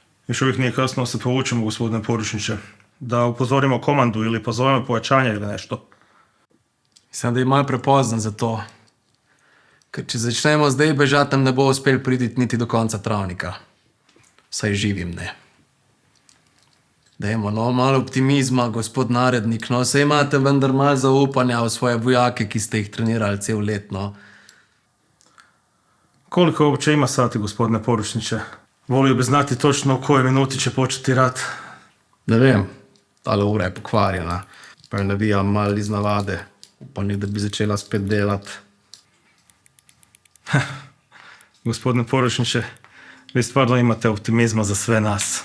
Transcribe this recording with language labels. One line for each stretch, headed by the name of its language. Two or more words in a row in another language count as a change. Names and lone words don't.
Serbian: Još uvijek nije kasno se povučemo, gospodine poručniče. Da upozorimo komandu ili pozovemo pojačanje ili nešto.
Slovenian: Mislim, da je malo prepozno za to. Ker če začnemo zdaj bežati, nam ne bo uspel priti niti do konca travnika. Vsaj živim ne. Dajmo, no, malo optimizma, gospod narednik, no, saj imate vendar malo zaupanja v svoje vojake, ki ste jih trenirali cel let, no.
Croatian: Koliko uopće ima sati, gospodine poručniče? Volio bi znati točno u kojoj minuti će početi rat.
Slovenian: Ne vem, tale ura je pokvarjena. Pa je navijam malo iz navade. Upam, da bi začela spet delati.
Serbian: Gospodine poručniče, vi stvarno imate optimizma za sve nas.